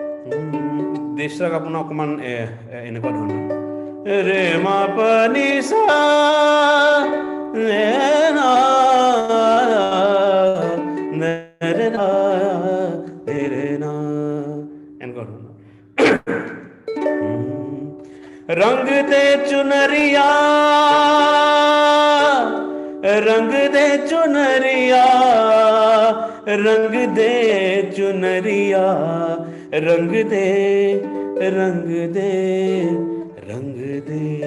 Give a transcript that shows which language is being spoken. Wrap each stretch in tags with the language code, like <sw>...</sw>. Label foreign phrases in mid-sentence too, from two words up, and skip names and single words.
<as>দেশৰাগ আপোনাৰ অকণমান এনেকুৱা ধৰণৰ ৰে মা পা নি সা ৰে না ৰে না ৰে না এনেকুৱা ধৰণৰ</as> <hi>रंग दे चुनरिया रंग दे चुनरिया रंग दे चुनरिया रंग दे रंग दे रंग दे</hi>